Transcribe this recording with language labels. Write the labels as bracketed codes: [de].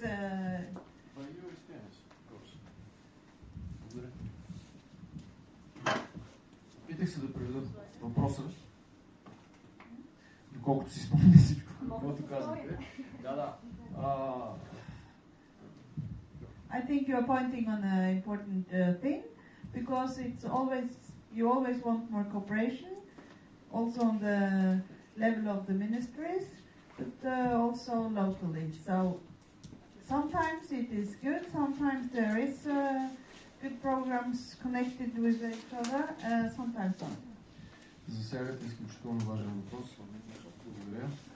[en] By your experience, of course. [bg] Благодаря. Опитах се да преведа въпроса, доколкото си спомня всичко, каквото казвате. Да. [en] I think you are pointing on an important thing, because you always want more cooperation, also on the level of the ministries, but also locally. So sometimes it is good, sometimes there is good programs connected with each other, sometimes not. [bg] засягате изключително важен въпрос. Благодаря.